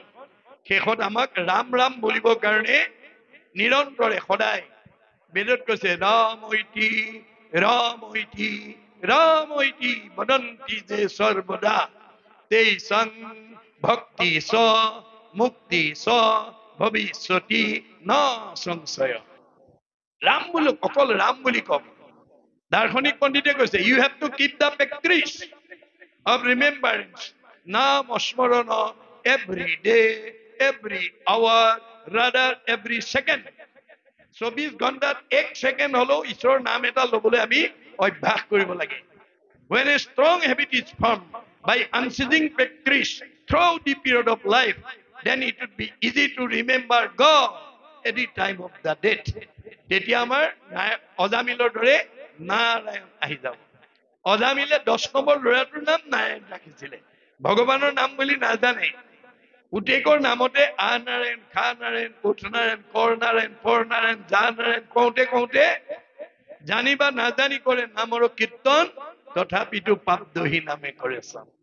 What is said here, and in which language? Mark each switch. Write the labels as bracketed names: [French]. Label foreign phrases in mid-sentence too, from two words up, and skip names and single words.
[Assamese] শেষত আমাক ৰাম ৰাম বুলিবৰ কাৰণে নিৰন্তৰে সদায় বেদত কৈছে [Sanskrit] ৰাম ঐতি ৰাম ঐতি ৰাম ঐতি বদন্তি যে সৰ্বদা তেই সং ভক্তি স মুক্তি স ভবিষ্যতি ন সংশয়। [Assamese] ৰাম বুলি অকল ৰাম বুলি কওক। দাৰ্শনিক পণ্ডিতে কৈছে [English] you have to keep the practice of remembrance [Assamese] নাম স্মৰণ [English] every day every hour rather every second. [Assamese] 24 ঘণ্টাত 1 ছেকেণ্ড হলেও ঈশ্বৰৰ নাম এটা ল'বলৈ আমি অভ্যাস কৰিব লাগে। [English] When a strong habit is formed by unceasing practice throughout the period of life, then it would be easy to remember God at the time of the death. [Assamese] তেতিয়া আমাৰ অজামিলৰ দৰে নাৰায়ণ আহি যাব। অজামিলে 10 নম্বৰ ল'ৰাটোৰ নাম নাৰায়ণ ৰাখিছিলে, ভগৱানৰ নাম বুলি নাজানে। পুতেকৰ নামতে আ নাৰায়ণ, খা নাৰায়ণ, কোঠ নাৰায়ণ, কৰ নাৰায়ণ, ফৰ নাৰায়ণ, যা নাৰায়ণ কওঁতে কওঁতে জানিবা নাজানি কৰে নামৰ কীৰ্তন, তথাপিতো পাপ দহি নামে কৰে চাম।